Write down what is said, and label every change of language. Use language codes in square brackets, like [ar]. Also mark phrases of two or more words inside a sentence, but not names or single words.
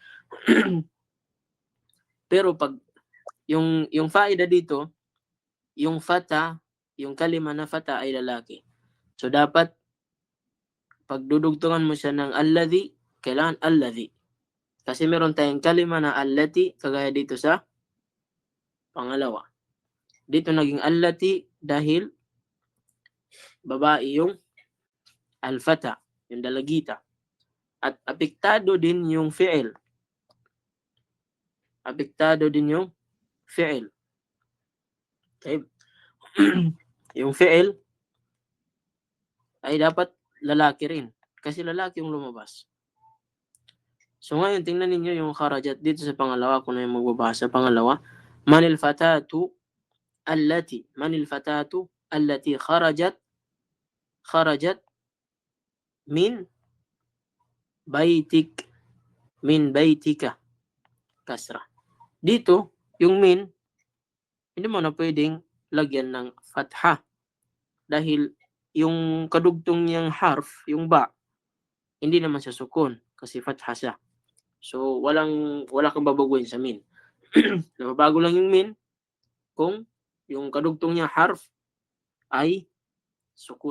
[tl] Pero pag yung faida dito, yung fata, yung kalima na fata ay lalaki. So dapat pagdudugtungan mo siya ng alladhi, kailangan alladhi. Kasi meron tayong kalima na allati, kagaya dito sa pangalawa. Dito naging allati dahil babae yung alfata, yung dalagita. At apektado din yung fi'il. Apektado din yung fi'il. Okay. Yung fi'il ay dapat lalaki rin. Kasi lalaki yung lumabas. So ngayon, tingnan ninyo yung kharajat dito sa pangalawa. Kung na yung magbabasa. Pangalawa, [ar] من الفتاة التي خرجت من بيتك كسرة. [tl] Dito, yung min, hindi mo na pwedeng lagyan ng fatha. Dahil yung kadugtong niyang harf, yung ba, hindi naman siya sukun kasi fatha siya. So, wala kang babaguhin sa min. Nababago lang yung min kung yung kadugtong niya harf ay sukun.